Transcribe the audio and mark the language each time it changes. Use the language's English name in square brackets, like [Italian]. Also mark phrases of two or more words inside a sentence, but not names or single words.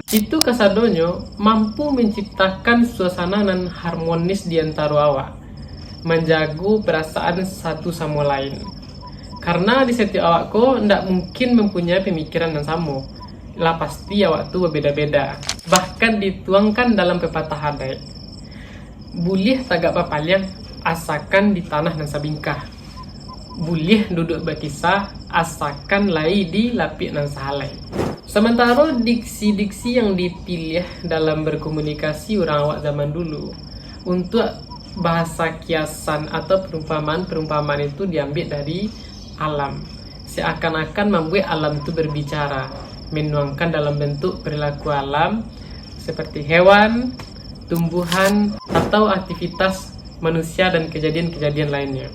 [Indonesian] Itu kasadonyo mampu menciptakan suasana yang harmonis di antara awak, menjaga perasaan satu sama lain. Karena di setiap awakku ndak mungkin mempunyai pemikiran yang sama. [Minangkabau] Lah pasti awak tuh [Indonesian] berbeda-beda. Bahkan dituangkan dalam pepatah adai. [Minangkabau] Bulih tagak papaliang, asakan di tanah nan sabingkah. Bulih duduk berkisah, asakan lai di lapik nan sahalai. [Indonesian] Sementara diksi-diksi yang dipilih dalam berkomunikasi orang awak zaman dulu untuk bahasa kiasan atau perumpamaan itu diambil dari alam. Seakan-akan membuat alam itu berbicara, menuangkan dalam bentuk perilaku alam seperti hewan, tumbuhan, atau aktivitas manusia dan kejadian-kejadian lainnya.